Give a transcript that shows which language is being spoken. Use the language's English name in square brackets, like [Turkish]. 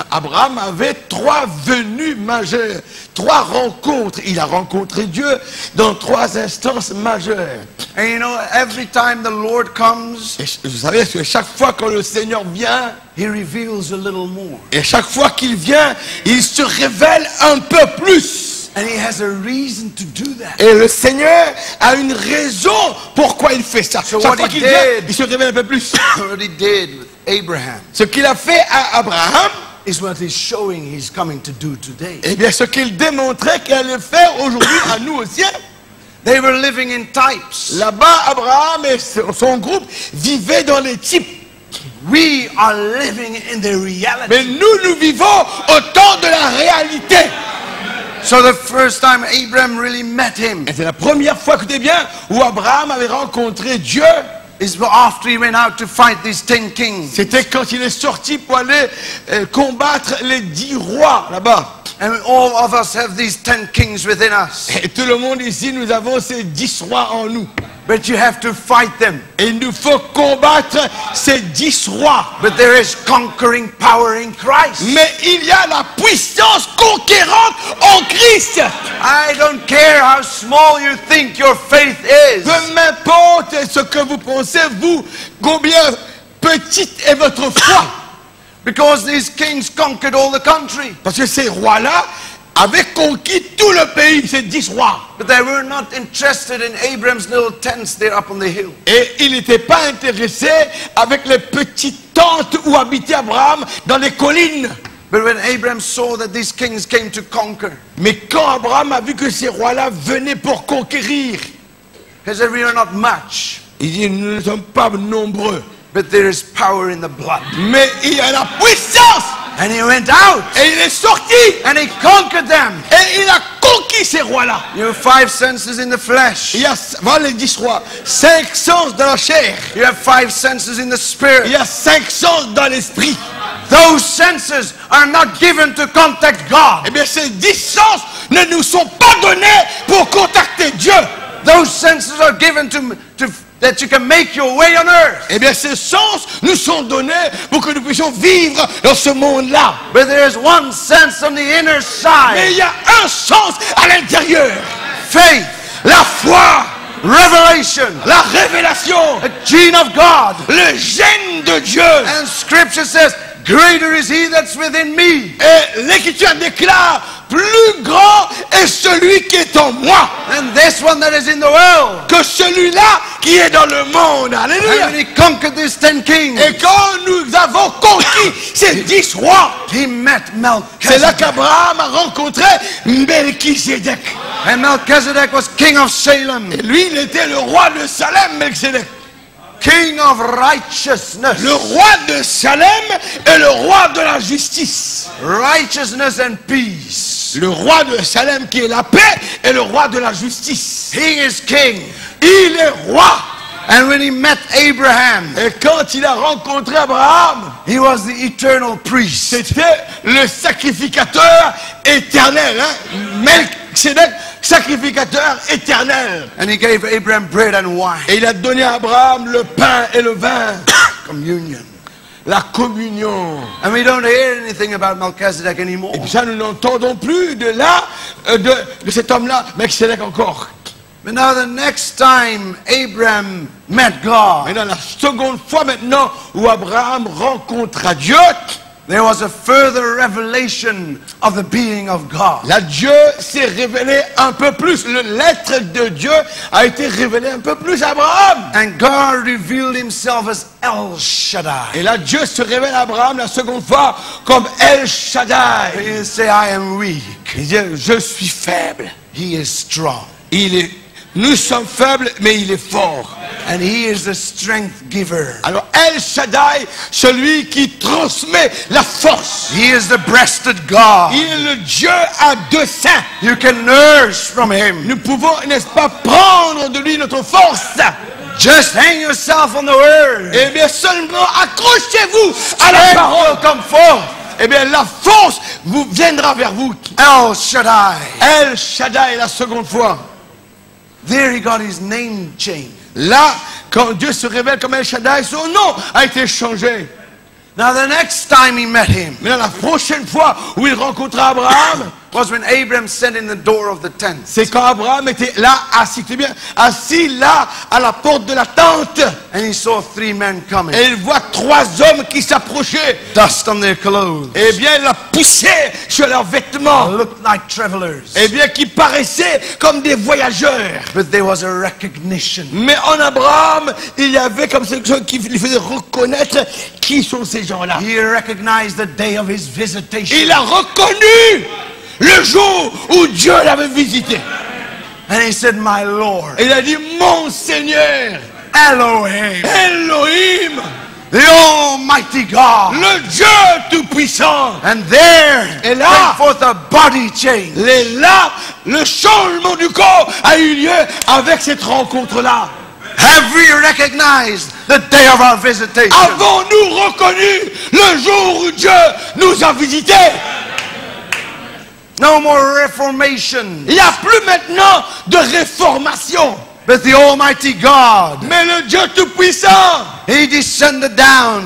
[French] Abraham avait trois venues majeures, trois rencontres. Il a rencontré Dieu dans trois instances majeures. [English] And you know, every time the Lord comes, [French] Et vous savez que chaque fois que le Seigneur vient, [English] he reveals a little more. [French] et chaque fois qu'il vient, il se révèle un peu plus. [English] And he has a reason to do that. [French] Et le Seigneur a une raison pourquoi il fait ça. [English] So [French] Chaque [English] what [French] fois [English] he [French] qu'il vient, [English] did- [French] il se révèle un peu plus. [English] What he did with Abraham [French] Ce qu'il a fait à Abraham, [English] is what he's showing he's coming to do today. [French] eh bien, ce qu'il démontrait qu'il allait faire aujourd'hui à nous aussi. [English] They were living in types. [French] Là-bas, Abraham et son groupe vivaient dans les types. [English] We are living in the reality. [French] Mais nous vivons au temps de la réalité. [English] So the first time Abraham really met him [French] Et c'est la première fois, écoutez bien, où Abraham avait rencontré Dieu. [English] is after he went out to fight these 10 kings. [French] C'était quand il est sorti pour aller combattre les 10 rois là-bas. [English] And all of us have these 10 kings within us. [French] Et tout le monde ici, nous avons ces 10 rois en nous. [English] But you have to fight them. [French] Et il nous faut combattre ces 10 rois. [English] But there is conquering power in Christ. [French] Mais il y a la puissance conquérante en Christ. [English] I don't care how small you think your faith is. [French] Peu m'importe ce que vous pensez, vous, combien petite est votre foi. [English] Because these kings conquered all the country. [French] Parce que ces rois-là avaient conquis tout le pays, ces 10 rois. [English] But they were not interested in Abraham's little tents there up on the hill. [French] Et ils n'étaient pas intéressés avec les petites tentes où habitait Abraham dans les collines. [English] But when Abraham saw that these kings came to conquer, [French] Mais quand Abraham a vu que ces rois-là venaient pour conquérir, [English] he said, we are not much, [French] il dit, nous ne sommes pas nombreux, [English] but there is power in the blood. [French] mais il y a la puissance. [English] And he went out [French] Et il est sorti [English] and he conquered them. [French] et il a conquis ces rois-là. [English] You have 5 senses in the flesh. [French] Il y a, voilà les 10 rois, 5 sens dans la chair. [English] You have 5 senses in the spirit. [French] Il y a 5 sens dans l'esprit. [English] Those senses are not given to contact God. [French] Eh bien, ces 10 sens ne nous sont pas donnés pour contacter Dieu. [English] Those senses are given to that you can make your way on earth. [French] Eh bien, ces sens nous sont donnés pour que nous puissions vivre dans ce monde-là. [English] But there is one sense on the inner [French] Mais [English] side. [French] il y a un sens à l'intérieur. [English] Faith, [French] La foi, [English] revelation, [French] la révélation, [English] a gene of God. [French] le gène de Dieu. [English] And scripture says, greater is he that's within me [French] Et l'Écriture déclare, plus grand est celui qui est en moi [English] than this one that is in the world. [French] que celui-là qui est dans le monde. [English] And [French] Alléluia. [English] when he conquered these 10 kings, [French] Et quand nous avons conquis ces 10 rois, [English] he met [French] c'est là [English] Melchizedek. [French] qu'Abraham a rencontré Melchisédek. [English] And Melchizedek was king of Salem, [French] Et lui, il était le roi de Salem, Melchisédek. [English] king of righteousness. [French] Le roi de Salem est le roi de la justice. [English] Righteousness and peace. [French] Le roi de Salem qui est la paix est le roi de la justice. [English] He is king. [French] Il est roi. [English] And when he met Abraham, [French] Et quand il a rencontré Abraham, [English] he was the eternal priest. [French] c'était le sacrificateur éternel. Hein? Melchisédek, sacrificateur éternel. [English] And he gave Abraham bread and wine. [French] Et il a donné à Abraham le pain et le vin. [English] Communion. [French] La communion. [English] And we don't hear anything about Melchizedek anymore. [French] Et puis ça, nous n'entendons plus de là, de cet homme-là, Melchisédek encore. [English] But now the next time Abraham met God, [French] Mais dans la seconde fois maintenant où Abraham rencontra Dieu, [English] there was a further revelation of the being of God. [French] là Dieu s'est révélé un peu plus. L'être de Dieu a été révélé un peu plus à Abraham. [English] And God revealed himself as El Shaddai. [French] Et là Dieu se révèle à Abraham la seconde fois comme El Shaddai. [English] He say, I am weak. [French] Il dit, je suis faible. [English] He is strong. [French] Nous sommes faibles, mais il est fort. [English] And he is the strength giver. [French] Alors El Shaddai, celui qui transmet la force. [English] He is the breasted God. [French] Il est le Dieu à deux seins. [English] You can nurse from him. [French] Nous pouvons, n'est-ce pas, prendre de lui notre force. [English] Just hang yourself on the word. [French] Eh bien, seulement accrochez-vous à la [English] Strength [French] parole. [English] will come forth. [French] Eh bien, la force vous viendra vers vous. [English] El Shaddai. [French] El Shaddai, la seconde fois. [English] There he got his name changed. [French] Là, quand Dieu se révèle comme El Shaddai, son nom a été changé. [English] Now the next time he met him [French] Mais la prochaine fois où il rencontra Abraham, [English] was when Abraham stood in the door of the tent. [French] c'est quand Abraham était là, assis, bien, assis là, à la porte de la tente. [English] And he saw 3 men coming. [French] Et il voit 3 hommes qui s'approchaient. [English] Dust on their clothes. [French] Eh bien, la poussière sur leurs vêtements. [English] Looked like travelers. [French] Eh bien, qui paraissaient comme des voyageurs. [English] But there was a recognition. [French] Mais en Abraham, il y avait comme quelque chose qui lui faisait reconnaître qui sont ces gens-là. [English] He recognized the day of his visitation. [French] Il a reconnu le jour où Dieu l'avait visité. [English] And he said, my Lord. [French] Et il a dit, mon Seigneur, [English] Elohim. [French] Elohim, [English] The Almighty God. [French] le Dieu Tout-Puissant. [English] And there [French] Et là, [English] came forth a body change. [French] Et là, le changement du corps a eu lieu avec cette rencontre-là. [English] Have we recognized the day of our visitation? [French] Avons-nous reconnu le jour où Dieu nous a visités? [English] No more reformation. [French] Il n'y a plus maintenant de réformation. [English] But the Almighty God, [French] Mais le Dieu Tout-Puissant, [English] He descended down.